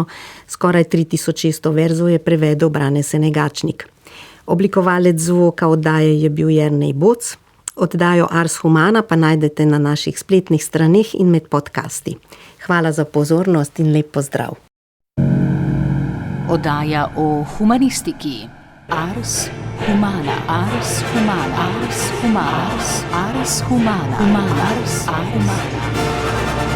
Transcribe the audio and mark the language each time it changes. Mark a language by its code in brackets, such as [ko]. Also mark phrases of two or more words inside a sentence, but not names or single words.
[sl] Skoraj 3600 verzov je prevedel Brane Senegačnik. Oblikovalec zvoka oddaje je bil Jernej Boc. Oddajo Ars Humana pa najdete na naših spletnih straneh in med podcasti. Hvala za pozornost in lep pozdrav. Oddaja o humanistiki. Ars Humana. Ars Humana. Ars Humana. Ars Humana. Ars Humana.